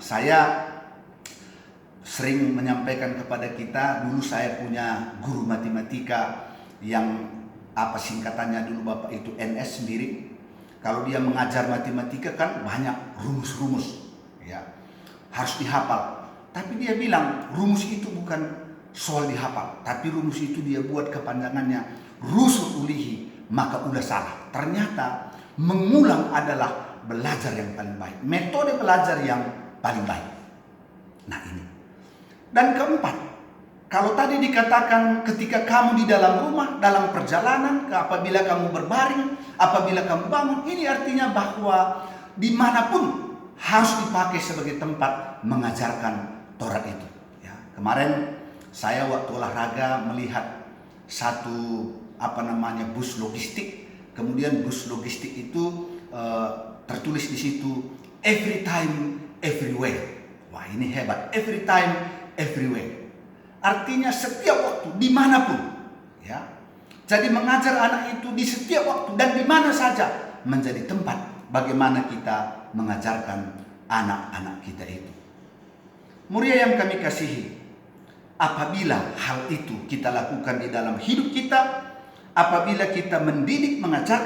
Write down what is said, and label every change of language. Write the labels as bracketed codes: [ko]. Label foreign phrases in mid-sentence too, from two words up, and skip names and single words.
[id] Saya sering menyampaikan kepada kita, dulu saya punya guru matematika yang singkatannya dulu Bapak itu NS sendiri. Kalau dia mengajar matematika kan banyak rumus-rumus, ya, harus dihafal. Tapi dia bilang rumus itu bukan soal dihafal, tapi rumus itu dia buat kepanjangannya rusul ulihi, maka udah salah. Ternyata mengulang adalah belajar yang paling baik, metode belajar yang paling baik. Nah ini. Dan keempat, kalau tadi dikatakan ketika kamu di dalam rumah, dalam perjalanan, apabila kamu berbaring, apabila kamu bangun, ini artinya bahwa dimanapun harus dipakai sebagai tempat mengajarkan Taurat itu. Ya, kemarin saya waktu olahraga melihat satu bus logistik. Kemudian bus logistik itu tertulis di situ [en] every time everywhere. [id] Wah, ini hebat, [en] every time everywhere. [id] Artinya setiap waktu, dimanapun. Ya, jadi mengajar anak itu di setiap waktu dan di mana saja menjadi tempat bagaimana kita mengajarkan anak-anak kita itu. Muria yang kami kasihi, apabila hal itu kita lakukan di dalam hidup kita, apabila kita mendidik, mengajarkan